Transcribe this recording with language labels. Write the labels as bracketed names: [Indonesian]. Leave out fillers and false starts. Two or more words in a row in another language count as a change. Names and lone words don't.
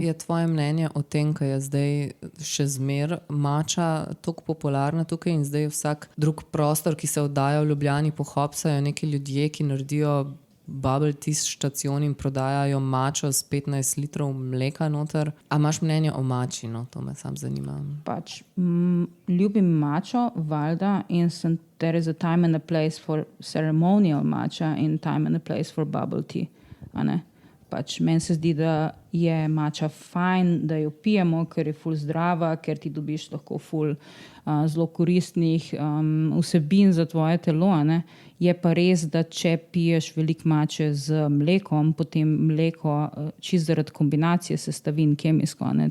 [Slovenian] je tvoje mnenje o tem, ko je zdaj še zmer mača toliko popularna tukaj in zdaj vsak drug prostor, ki se oddaja v Ljubljani, pohopsajo neki ljudje, ki naredijo [English] bubble tea [Slovenian] štacion in prodajajo mačo s 15 litrov mleka noter. A imaš mnenje o mači? No, to me sam zanima. Pač ljubim mačo, valjda, in [English] there is a time and a place for ceremonial matcha in time and a place for bubble tea. [Slovenian] A ne? Pač meni se zdi, da je mača fajn, da jo pijemo, ker je ful zdrava, ker ti dobiš lahko ful zelo koristnih vsebin za tvoje telo. Ne? Je pa res, da če piješ veliko mače z mlekom, potem mleko čisto zaradi kombinacije sestavin kemijsko, ne?